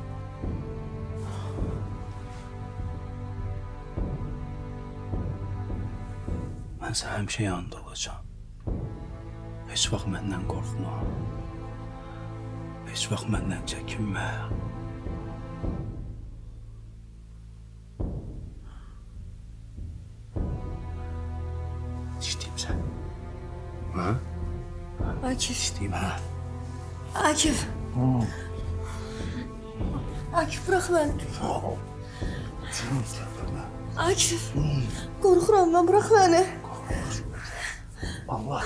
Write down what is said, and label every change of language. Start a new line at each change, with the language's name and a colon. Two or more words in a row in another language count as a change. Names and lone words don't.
Azerbaijani: Mən sənə həmişə yanında olacağam. Heç vaxt məndən qorxma. Heç vaxt məndən çəkinmə. İstəyim sən. Ha? Akif, İstəyim ha?
Turkish: Akif. Akif bırak beni. Akif. Korkuyorum ben, bırak beni.
Azerbaijani: Allah.